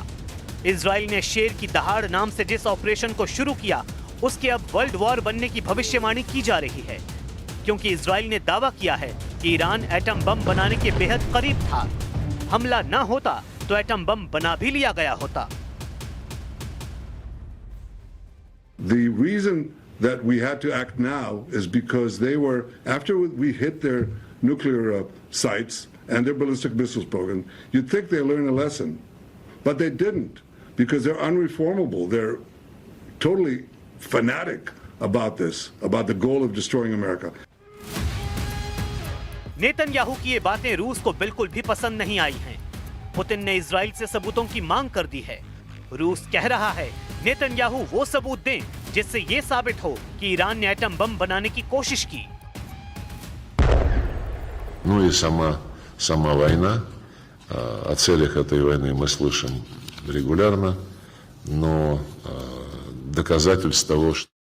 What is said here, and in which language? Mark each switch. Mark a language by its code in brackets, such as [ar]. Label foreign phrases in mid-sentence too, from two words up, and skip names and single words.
[hi] इजराइल ने शेर की दहाड़ नाम से जिस ऑपरेशन को शुरू किया, उसके अब [en] world war [hi] बनने की भविष्यवाणी की जा रही है, क्योंकि इजराइल ने दावा किया है कि ईरान [en] atom bomb [hi] बनाने के बेहद करीब था। हमला न होता तो [en] atom bomb [hi] बना भी लिया गया होता। [en] The reason that we had to act now is because they were, after we hit their nuclear sites and their ballistic missiles program, you'd think they learned a lesson, but they didn't, because they're unreformable. They're totally fanatic about this, about the goal of destroying America. [hi] नेतन्याहू की ये बातें रूस को बिल्कुल भी पसंद नहीं आई हैं। पुतिन ने इजराइल से सबूतों की मांग कर दी है। रूस कह रहा है नेतन्याहू वो सबूत दें जिससे ये साबित हो कि ईरान ने [en] atom bomb [hi] बनाने की कोशिश की। [ru] Ну и сама война. О целях этой войны мы слышим регулярно, но доказательств того, что